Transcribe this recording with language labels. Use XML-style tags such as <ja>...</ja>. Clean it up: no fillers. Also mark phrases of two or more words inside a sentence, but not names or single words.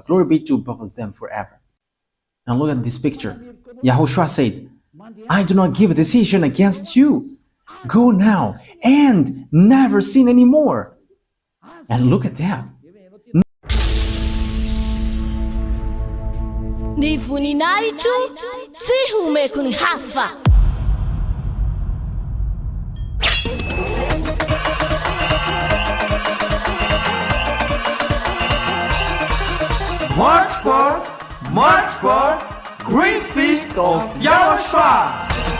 <en>Glory be to both of them forever. Now look at this picture. YAHOSHUAH said, I do not give a decision against you. Go now and never sin anymore. And look at that.</en> <mg>Ni voninahitro tsy homeko ny hafa.</mg> <en>March 4, Great Feast of YAHOSHUAH.</en>